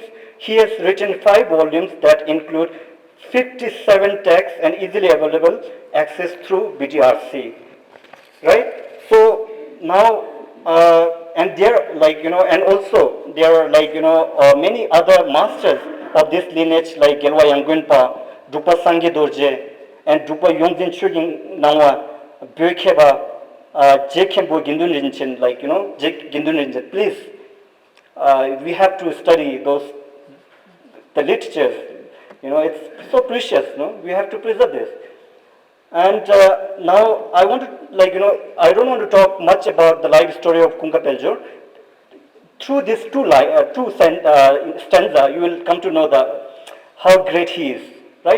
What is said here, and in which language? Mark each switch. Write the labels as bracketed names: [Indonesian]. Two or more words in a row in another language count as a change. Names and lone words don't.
[English] He has written 5 volumes that include 57 texts and easily available access through BDRC. Right? So now, and there, and also there are many other masters of this lineage like Gelwa Yangwenpa, Drupa Sangye Dorje, and Drupa Yongzin Shugin Nangwa, Byokheba, Jekembo Gindun Rinchen, Gindun Rinchen. Please, we have to study the literature. It's so precious, we have to preserve this. And now I want to, I don't want to talk much about the life story of Khunka Peljo. Through this stanza, you will come to know how great he is, right?